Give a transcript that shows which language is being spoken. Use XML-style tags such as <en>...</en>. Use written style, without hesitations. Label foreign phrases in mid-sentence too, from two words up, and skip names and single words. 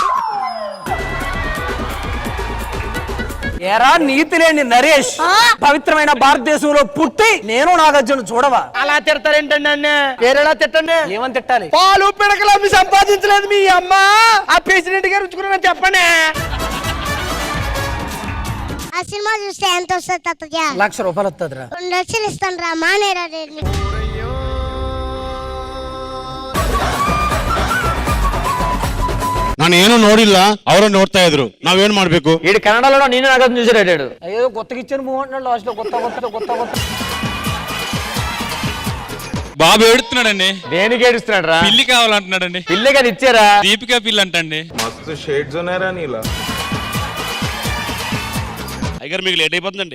<te>ఏరా నీతి లేని నరేష్, పవిత్రమైన భారతదేశంలో పుట్టి నేను నాగార్జున చూడవా? అలా తిడతారేంటండి అన్నే? వేరేలా తిట్టండి. ఏమని తిట్టాలి? పాలు పిడకలు అమ్మి సంపాదించలేదు మీ అమ్మ. ఆ ప్రెసిడెంట్ గారు ఉంచుకున్నా చెప్పండి. ఆ సినిమా చూస్తే ఎంత వస్తుంది తాతయ్య? ₹1,00,000 వస్తుందిరా. 2 లక్షలు ఇస్తాను రా. మానేరా.</te> <kn>ನಾನೇನು ನೋಡಿಲ್ಲ, ಅವರು ನೋಡ್ತಾ ಇದ್ರು. ನಾವೇನು ಮಾಡ್ಬೇಕು?</kn> <te>వీడు కన్నడలో నేను నాగార్జున చూసాడు. ఏదో కొత్తగా ఇచ్చాను మూవ్ అంటున్నాడు లాస్ట్ లో. కొత్త బాబు ఏడుస్తున్నాడండి. దేనికి ఏడుస్తున్నాడు రా? పిల్లి కావాలంటున్నాడండి. పిల్లి కదా ఇచ్చారా? దీపికా పిల్లి అంటండి. మస్తు షేడ్స్ ఉన్నారా నీలా? అయ్యారు మీకు లేట్ అయిపోతుందండి.</te>